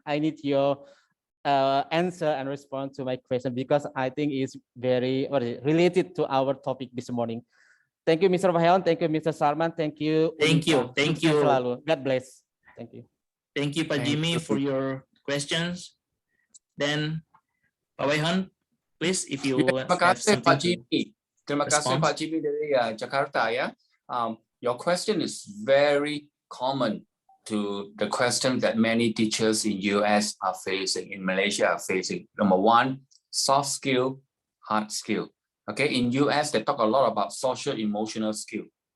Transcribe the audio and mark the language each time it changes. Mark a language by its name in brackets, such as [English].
[English] I need your answer and response to my question because I think it's very related to our topic this morning. Thank you, Mr. Wahyon. Thank you, Mr. Sarman. Thank you. Thank you. Thank you. God bless. Thank you. Thank you, Pak Jimmy, for your questions. Then, Pak Wahyon, please, if you [Indonesian] Terima [English] have [Indonesian] kasih, Pak Jimmy. Terima kasih, Pak Jimmy dari Jakarta. [English] Ya, your question is very common to the question that many teachers in US are facing, in Malaysia are facing. Number one, soft skill, hard skill. Okay, in US they talk a lot about social emotional skill.